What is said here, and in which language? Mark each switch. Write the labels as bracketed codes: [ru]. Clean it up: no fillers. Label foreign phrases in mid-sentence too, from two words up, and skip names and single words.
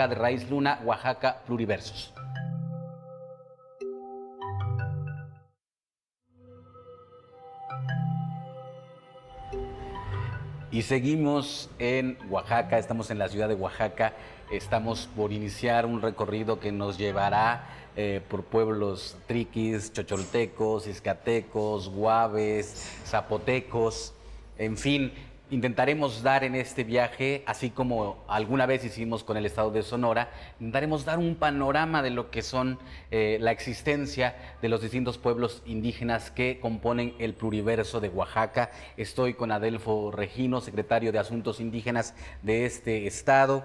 [es] De Raíz Luna, Oaxaca Pluriversos. Y seguimos en Oaxaca, estamos en la ciudad de Oaxaca, estamos por iniciar un recorrido que nos llevará por pueblos triquis, chocholtecos, izcatecos, guaves, zapotecos, en fin. Intentaremos dar en este viaje, así como alguna vez hicimos con el estado de Sonora, intentaremos dar un panorama de lo que son la existencia de los distintos pueblos indígenas que componen el pluriverso de Oaxaca. Estoy con Adelfo Regino, secretario de Asuntos Indígenas de este estado.